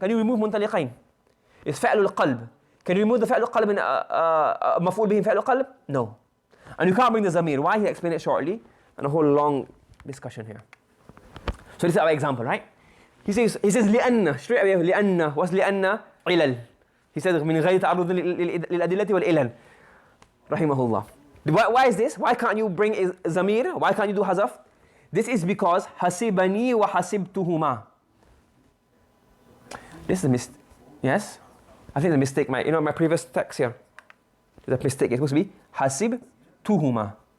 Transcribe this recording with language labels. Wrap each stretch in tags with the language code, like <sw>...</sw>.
<en>Can you remove muntaliqain? It's fi'l al-qalb. Can you remove the fi'l al-qalb in maf'ul bihi fi'l al-qalb? No. And you can't bring the zamir. Why? He explained it shortly. And a whole long discussion here. So this is our example, right? He says لِأَنَّ. Straight away, لِأَنَّ. What's لِأَنَّ? عِلَل. He says</en> <ar>مِنْ غَيْرِ تَعَرُضٍ لِلْأَدِلَّةِ وَالْإِلَل.</ar> <en>Rahimahullah. Why is this? Why can't you bring zamir? Why can't you do hazaf? This is because hasibani wa hasibtuhuma. This is a mistake. Yes? I think the mistake, my previous text here. There's a mistake. It's supposed to be hasibtuhuma.</en>